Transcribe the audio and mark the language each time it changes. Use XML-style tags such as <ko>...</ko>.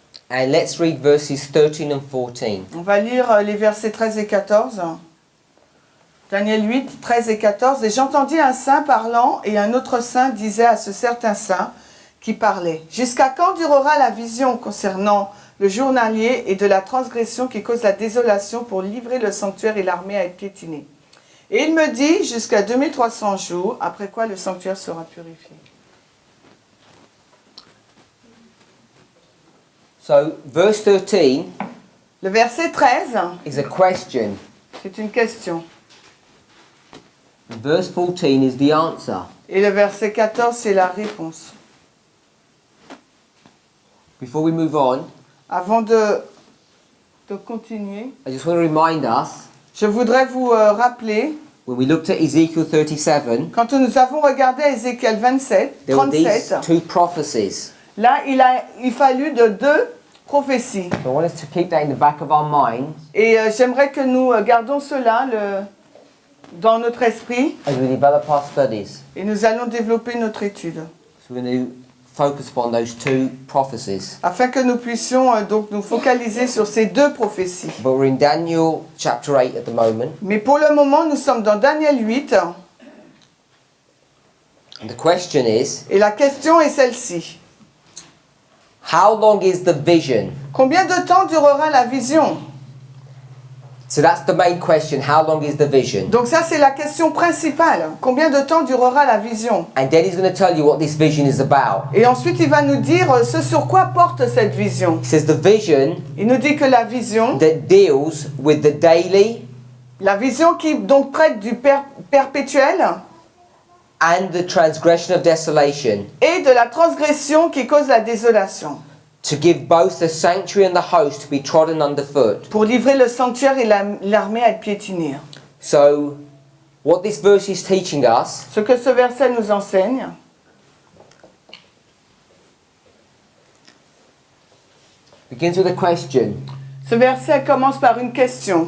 <en>and let's read verses 13 and 14.</en> <fr>On va lire les versets 13 et 14. Daniel 8, 13 et 14. « Et j'entendis un saint parlant, et un autre saint disait à ce certain saint qui parlait, « Jusqu'à quand durera la vision concernant le journalier et de la transgression qui cause la désolation pour livrer le sanctuaire et l'armée à être piétinée ?» Et il me dit, jusqu'à 2300 jours, après quoi le sanctuaire sera purifié.</fr> <en>So verse 13</en> <fr>Le verset 13,</fr> <en>is a question.</en> <fr>c'est une question.</fr> <en>And verse 14 is the answer.</en> <fr>Et le verset 14, c'est la réponse.</fr> <en>Before we move on,</en> <fr>Avant de continuer,</fr> <en>I just want to remind us,</en> <fr>je voudrais vous rappeler,</fr> <en>when we looked at Ezekiel 37,</en> <fr>quand nous avons regardé Ézéchiel 27,</fr> <en>there were these</en> <fr>37,</fr> <en>two prophecies.</en> <fr>là, il fallut de deux prophéties.</fr> <en>So I want us to keep that in the back of our minds</en> <fr>Et j'aimerais que nous gardons cela dans notre esprit</fr> <en>as we develop our studies.</en> <fr>et nous allons développer notre étude.</fr> <en>So we're going to focus upon those two prophecies.</en> <fr>Afin que nous puissions donc nous focaliser sur ces deux prophéties.</fr> <en>But we're in Daniel chapter 8 at the moment.</en> <fr>Mais pour le moment, nous sommes dans Daniel 8</fr> <en>And the question is,</en> <fr>et la question est celle-ci.</fr> <en>how long is the vision?</en> <fr>Combien de temps durera la vision?</fr> <en>So that's the main question. How long is the vision?</en> <fr>Donc ça, c'est la question principale. Combien de temps durera la vision?</fr> <en>And then he's going to tell you what this vision is about.</en> <fr>Et ensuite, il va nous dire ce sur quoi porte cette vision.</fr> <en>He says the vision</en> <fr>Il nous dit que la vision</fr> <en>that deals with the daily</en> <fr>qui donc traite du perpétuel</fr> <en>and the transgression of desolation,</en> <fr>et de la transgression qui cause la désolation,</fr> <en>to give both the sanctuary and the host to be trodden underfoot.</en> <fr>pour livrer le sanctuaire et l'armée à être piétinée.</fr> <en>So, what this verse is teaching us</en> <fr>Ce que ce verset nous enseigne,</fr> <en>begins with a question.</en> <fr>ce verset commence par une question.</fr>